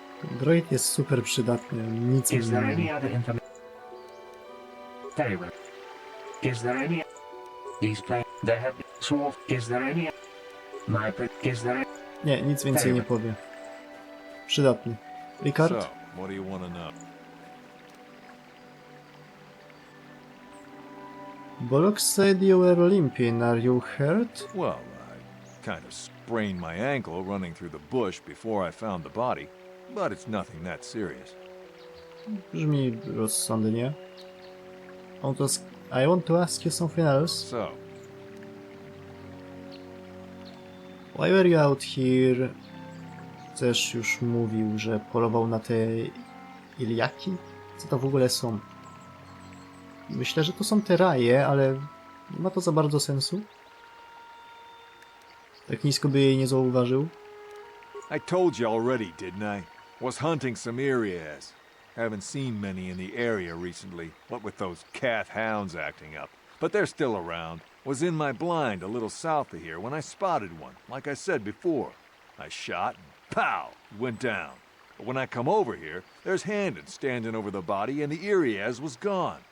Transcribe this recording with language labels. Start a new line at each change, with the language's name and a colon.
Polish: Droid jest super przydatny. Nic mi
English: Is
Polish: nie
English: there
Polish: mówi.
English: any other information? Very well. Is there any... These play... There have been... Swarf... Is there any... My... Is there...
Polish: Nie, nic więcej nie powie. Przydatny. Ricard?
English: So, what do you want to know? Bolok said you were limping. Are you hurt? Well, I kind of sprained my ankle running through the bush before I found the body, but it's nothing that serious.
Polish: Brzmi rozsądnie.
English: I want to ask you something else. So, Why were you out here?
Polish: Też już mówił, że polował na te iliaki? Co to w ogóle są? Myślę, że to są te raje, ale nie ma to za bardzo sensu. Tak nisko by jej nie zauważył.
English: I told you already, didn't I? Was hunting some Irias. Haven't seen many in the area recently, what with those cat hounds acting up. But they're still around. Was in my blind a little south of here when I spotted one, like I said before. I shot and pow, it went down. But when I come over here, there's Handon standing over the body and the Irias was gone.